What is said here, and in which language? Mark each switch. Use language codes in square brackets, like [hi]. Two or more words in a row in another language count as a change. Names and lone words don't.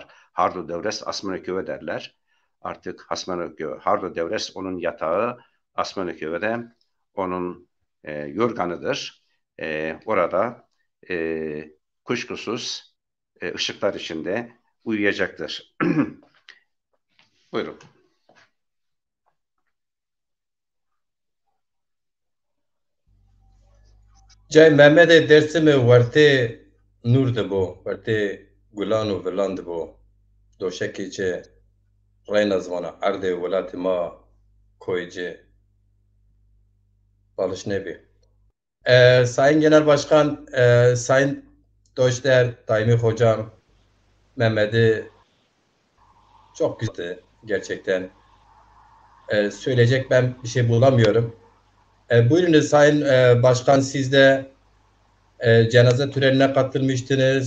[tr] Hardo Devres Asmanököv'e derler. Artık Hardo Devres onun yatağı, Asmanököv'de onun yorganıdır. Orada kuşkusuz ışıklar içinde uyuyacaktır. Buyurun. [zza] Cay Mehmet'e dersimi verte nur dibo, verte gulan û vilan dibo. Doşekê ce reyna zivana erdê welatê ma koyê ce balış nebê. [tr] Sayın Genel Başkan, Sayın Doçter, Daimi Hocam, Mehmet'i çok güzeldi gerçekten. Söyleyecek ben bir şey bulamıyorum. Buyurun Sayın Başkan, siz de cenaze törenine katılmıştınız.